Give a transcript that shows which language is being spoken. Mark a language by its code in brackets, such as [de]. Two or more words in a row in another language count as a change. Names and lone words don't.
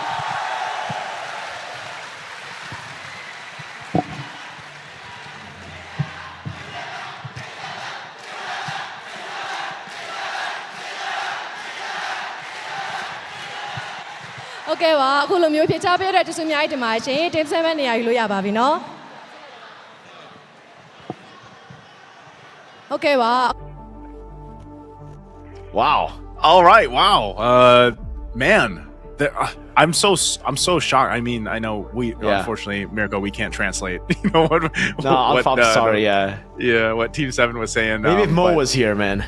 [my] โอเคပါအခုလိုမျိုးဖြေချပေးတဲ့တစုအများကြီးတင်ပါရှင် team 7နေရာယူလို့ရပါပြီเนาะโอเคပါ [en] Wow. All right. Wow. Man, I'm so shocked. I mean, I know unfortunately, Mirko, we can't translate. You know what? I'm sorry. What Team 7 was saying. Maybe if Mo was here, man.